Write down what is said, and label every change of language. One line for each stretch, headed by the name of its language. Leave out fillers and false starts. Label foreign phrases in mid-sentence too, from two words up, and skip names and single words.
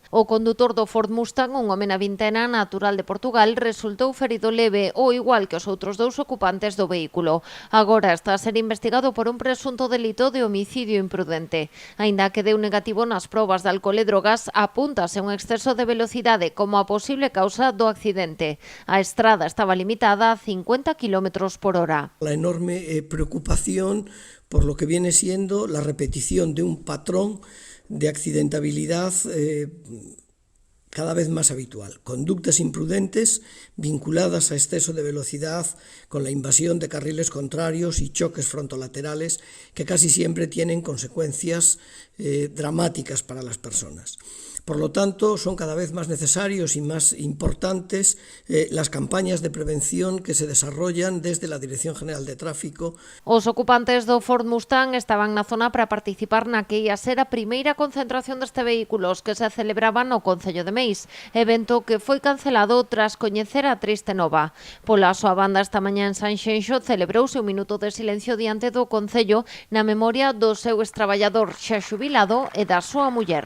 Galician: O condutor do Ford Mustang, un home na vintena, natural de Portugal, resultou ferido leve, ao igual que os outros dous ocupantes do vehículo. Agora está a ser investigado por un presunto delito de homicidio imprudente. Aínda que deu negativo nas probas de alcohol e drogas, apúntase un exceso de velocidade como a posible causa do accidente. A estrada estaba limitada a 50 km por hora.
Spanish: La enorme preocupación por lo que viene siendo la repetición de un patrón de accidentabilidad cada vez más habitual. Conductas imprudentes vinculadas a exceso de velocidad con la invasión de carriles contrarios y choques frontolaterales que casi siempre tienen consecuencias dramáticas para las personas. Por lo tanto, son cada vez más necesarios y más importantes las campañas de prevención que se desarrollan desde la Dirección General de Tráfico.
Galician: Os ocupantes do Ford Mustang estaban na zona para participar na que ia ser a primeira concentración deste vehículos que se celebraba no Concello de Meis, evento que foi cancelado tras coñecer a triste nova. Pola súa banda, esta mañá en Sanxenxo celebrouse un minuto de silencio diante do Concello na memoria do seu extraballador xa xubilado e da súa muller.